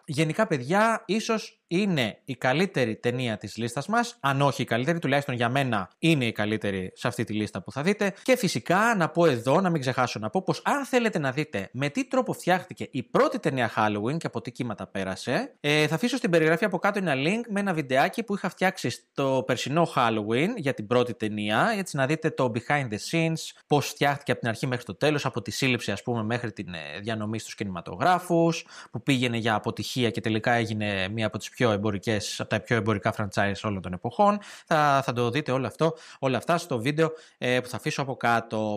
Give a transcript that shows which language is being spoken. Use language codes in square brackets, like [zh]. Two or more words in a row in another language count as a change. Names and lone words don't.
[el] Γενικά, παιδιά, ίσως είναι η καλύτερη ταινία της λίστας μας, αν όχι η καλύτερη, τουλάχιστον για μένα είναι η καλύτερη σε αυτή τη λίστα που θα δείτε. Και φυσικά να πω εδώ, να μην ξεχάσω να πω πως αν θέλετε να δείτε με τι τρόπο φτιάχτηκε η πρώτη ταινία Halloween και από τι κύματα πέρασε, θα αφήσω στην περιγραφή από κάτω ένα link με ένα βιντεάκι που είχα φτιάξει στο περσινό Halloween για την πρώτη ταινία, έτσι να δείτε το [en] behind the scenes, [el] πως φτιάχτηκε από την αρχή μέχρι το τέλος, από τη σύλληψη ας πούμε μέχρι την διανομή στους κινηματογράφους, που πήγαινε για αποτυχία και τελικά έγινε μία από τις από τα πιο εμπορικά franchise όλων των εποχών. Θα το δείτε όλα αυτά στο βίντεο που θα αφήσω από κάτω.